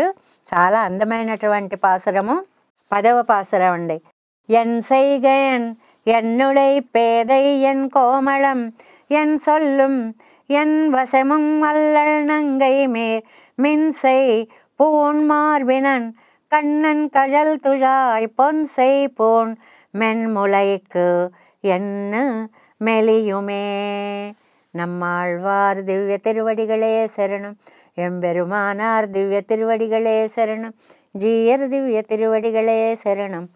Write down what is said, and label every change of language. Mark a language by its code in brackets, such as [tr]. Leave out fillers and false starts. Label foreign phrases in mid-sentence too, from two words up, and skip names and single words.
[te] చాలా అందమైనటువంటి పాసురము. 10వ పాసురం అండి. [ta] என் சைகன் என்னுடை பேதை என் கோமளம் என் சொல்லும் என் வசமும் அல்லணங்கை மேர் மின்சை பூன் மார்பினன் கண்ணன் கழல் துழாய் பொன்சை போன் மென்முலைக்கு என்ன மெலியுமே. நம்மாழ்வார் திவ்ய திருவடிகளே சரணம், எம்பெருமானார் திவ்ய திருவடிகளே சரணம், ஜீயர் திவ்ய திருவடிகளே சரணம்.